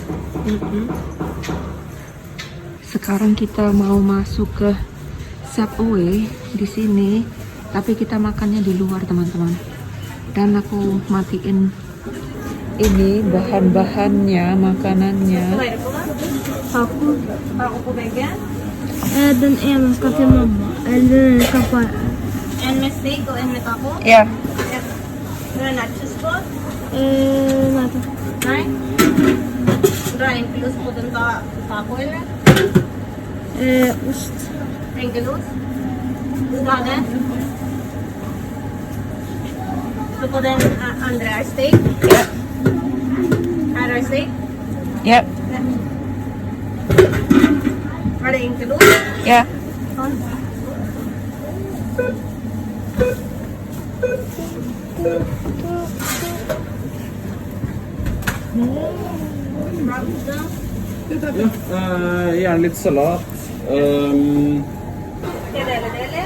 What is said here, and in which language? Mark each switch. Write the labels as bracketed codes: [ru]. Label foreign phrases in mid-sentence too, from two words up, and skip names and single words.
[id] Sekarang kita mau masuk ke Subway di sini, tapi kita makannya di luar teman-teman. Dan aku matiin ini bahan-bahannya, makanannya. Aku pegang. Dan en kasih mama. Dan kapal. [sv] En med steak och en med taco? Ya. Vill du nachos på? Nej. Dra en plus på den taco eller? Ost. Enkelost? Ska ha det? Så på den andra är steak? Ja. Här är steak? Ya, Var det enkelost? ya. Sån. [no] Gjerne litt salat. Dele.